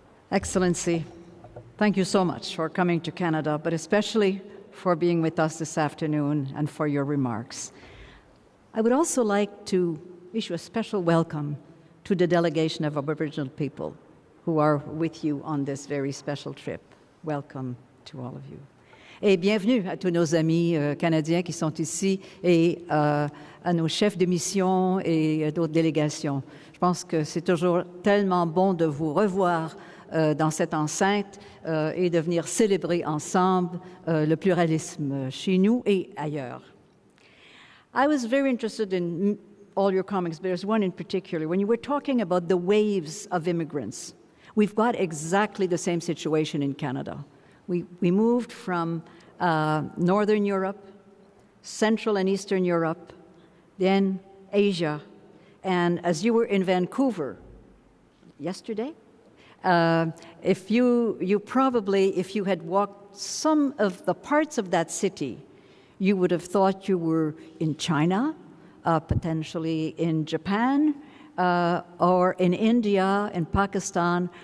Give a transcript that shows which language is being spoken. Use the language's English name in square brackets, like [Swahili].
[English] Excellency, thank you so much for coming to Canada, but especially for being with us this afternoon and for your remarks. I would also like to issue a special welcome to the delegation of Aboriginal people who are with you on this very special trip. Welcome to all of you. [French] Et bienvenue à tous nos amis canadiens qui sont ici et à nos chefs de mission et d'autres délégations. Je pense que c'est toujours tellement bon de vous revoir dans cette enceinte et de venir célébrer ensemble le pluralisme chez nous et ailleurs. [English] I was very interested in all your comments, but there's one in particular. When you were talking about the waves of immigrants, we've got exactly the same situation in Canada. We moved from Northern Europe, Central and Eastern Europe, then Asia, and as you were in Vancouver yesterday, if you probably, if you had walked some of the parts of that city, you would have thought you were in China, potentially in Japan, or in India, in Pakistan.